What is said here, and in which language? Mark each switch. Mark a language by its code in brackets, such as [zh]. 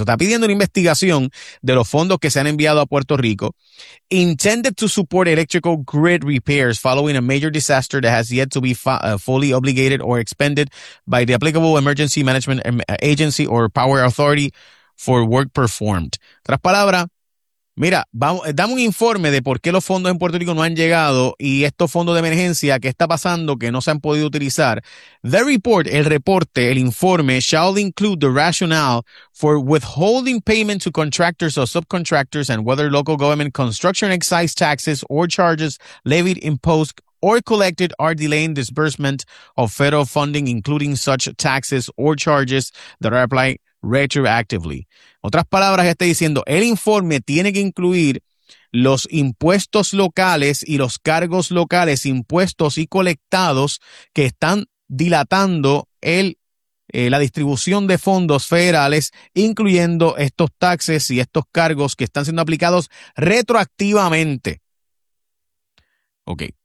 [es] O sea, pidiendo una investigación de los fondos que se han enviado a Puerto Rico, [en] intended to support electrical grid repairs following a major disaster that has yet to be fully obligated or expended by the applicable emergency management agency or power authority for work performed. [es] Otras palabras, mira, vamos, dame un informe de por qué los fondos en Puerto Rico no han llegado y estos fondos de emergencia, ¿qué está pasando? Que no se han podido utilizar. [en] The report, [es] el reporte, el informe, [en] shall include the rationale for withholding payment to contractors or subcontractors and whether local government construction excise taxes or charges levied, imposed or collected are delaying disbursement of federal funding, including such taxes or charges that are applied retroactively. [es] Otras palabras, ya estoy diciendo, el informe tiene que incluir los impuestos locales y los cargos locales, impuestos y colectados que están dilatando la distribución de fondos federales, incluyendo estos taxes y estos cargos que están siendo aplicados retroactivamente. Ok.